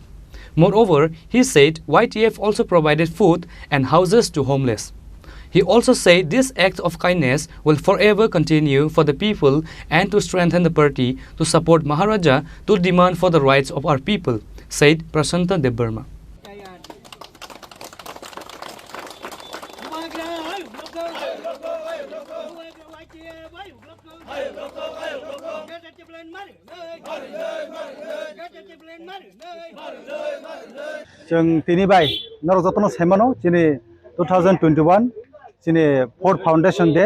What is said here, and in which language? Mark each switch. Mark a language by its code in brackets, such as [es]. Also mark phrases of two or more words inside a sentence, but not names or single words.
[en] Moreover, he said YTF also provided food and houses to homeless. He also said this act of kindness will forever continue for the people and to strengthen the party to support Maharaja to demand for the rights of our people, said Prasanta Debarma. [trp] जों तिनि बाय नर जतन सेमानो जिनि 2021 जिनि [en] fourth foundation day